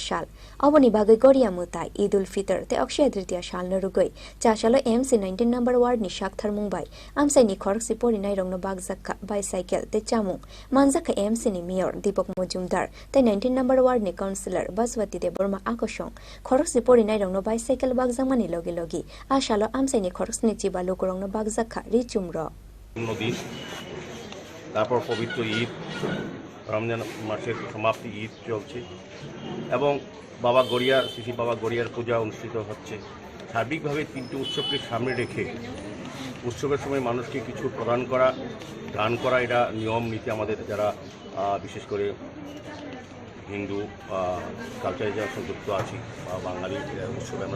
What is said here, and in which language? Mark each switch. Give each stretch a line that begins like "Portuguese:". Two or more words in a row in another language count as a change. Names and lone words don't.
Kok Borok: Shal Awani Bagai Goria Mutai Idul Fitr Te Akshaya Tritiya Shal Narugoi Chashala MC 19
English: number ward
Kok Borok: ni Shakthar Mumbai Amsai ni Khorksi Porinai Rongno Bagzaka bicycle Te Chamung Manjaka MC ni Mayor Deepak Mozumdar Te 19
English: number ward
Kok Borok: ni councillor Baswati Deborma Akoshong Khorksi Porinai Rongno bicycle Bagzamani Logi Logi Ashalo Amsai ni Khorksi ni Chiba Lukurongno Bagzaka Richumro
Bangla: নদী তারপর পবিত্র ঈদ রমজান মাসের সমাপ্তি ঈদ চলছে এবং বাবা গড়িয়ার শ্রী বাবা গড়িয়ার পূজা অনুষ্ঠিত হচ্ছে সার্বিকভাবে তিনটি উৎসবকে সামনে রেখে উৎসবের সময় মানুষকে কিছু প্রদান করা দান করা এটা নিয়ম নীতি আমাদের যারা বিশেষ করে হিন্দু কালচারে যারা সংযুক্ত আছি বা বাঙালি উৎসবে আমরা